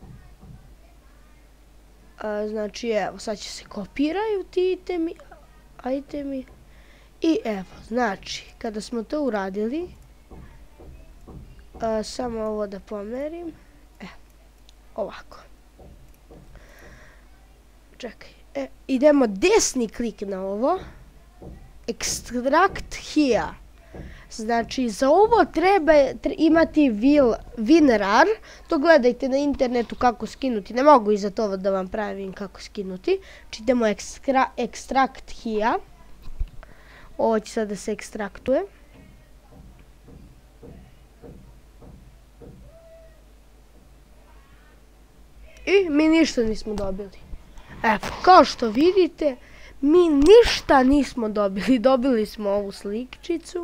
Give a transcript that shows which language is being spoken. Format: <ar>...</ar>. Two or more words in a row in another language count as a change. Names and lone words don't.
<sr>Znači, evo, sad će se kopiraju ti itemi. I evo, znači, kada smo to uradili, samo ovo da pomerim, ovako. Čekaj, idemo desni klik na ovo,</sr> <en>extract here.</en> <sr>Znači, za ovo treba imati WinRAR, to gledajte na internetu kako skinuti, ne mogu iza toga da vam pravim kako skinuti. Znači, idemo</sr> <en>extract here,</en> <sr>ovo će sad da se ekstraktuje. I mi ništa nismo dobili. Evo, kao što vidite, mi ništa nismo dobili, dobili smo ovu slikčicu.</sr>